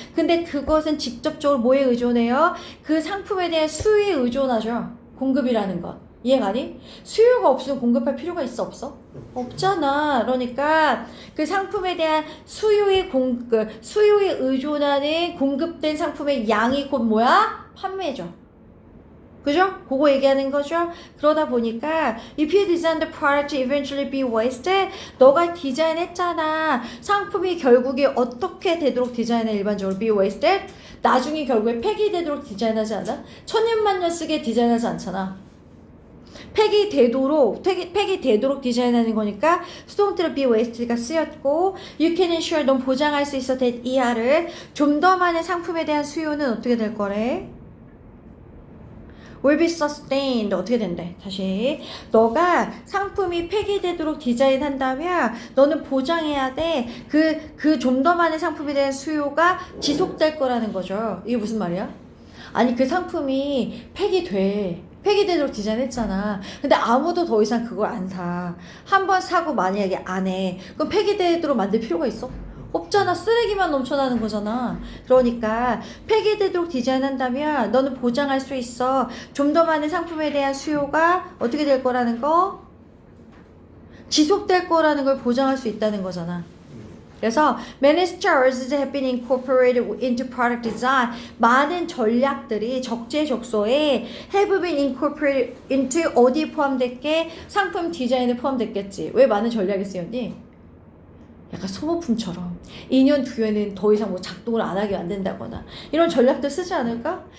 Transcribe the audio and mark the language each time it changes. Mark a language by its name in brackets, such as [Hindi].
[Korean] 근데 그것은 직접적으로 뭐에 의존해요? 그 상품에 대한 수요에 의존하죠. 공급이라는 것. 이해가니? 수요가 없으면 공급할 필요가 있어 없어? 없잖아. 그러니까 그 상품에 대한 수요에 의존하는 공급된 상품의 양이 곧 뭐야? 판매죠. 그죠? 그거 얘기하는 거죠? 그러다 보니까 [English] if you design the product to eventually be wasted, [Korean] 너가 디자인했잖아. 상품이 결국에 어떻게 되도록 디자인해 디자인을 [English] be wasted? [Korean] 나중에 결국에 폐기되도록 디자인하지 않아? 천년만년 쓰게 디자인하지 않잖아. 폐기되도록 디자인하는 거니까 수동태로 [English] be wasted [Korean] 가 쓰였고 [English] you can ensure [Korean] 넌 보장할 수 있어 that 이하를 좀 더 많은 상품에 대한 수요는 어떻게 될 거래? [English] will be sustained. [Korean] 어떻게 된대? 다시 너가 상품이 폐기되도록 디자인한다면 너는 보장해야 돼. 그 좀 더 많은 상품에 대한 수요가 지속될 거라는 거죠. 이게 무슨 말이야? 아니 그 상품이 폐기되도록 디자인했잖아. 근데 아무도 더 이상 그걸 안 사. 한 번 사고 만약에 안 해. 그럼 폐기되도록 만들 필요가 있어? 없잖아. 쓰레기만 넘쳐나는 거잖아. 그러니까 폐기되도록 디자인한다면 너는 보장할 수 있어. 좀 더 많은 상품에 대한 수요가 어떻게 될 거라는 거? 지속될 거라는 걸 보장할 수 있다는 거잖아. 그래서 [English] many strategies have been incorporated into product design. [Korean] 많은 전략들이 적재적소에 [English] have been incorporated into [Korean] 어디에 포함됐게? 상품 디자인에 포함됐겠지. 왜 많은 전략이 쓰였니? 약간 소모품처럼 2년 뒤에는 더 이상 뭐 작동을 안 하게 만든다거나 이런 전략들 쓰지 않을까?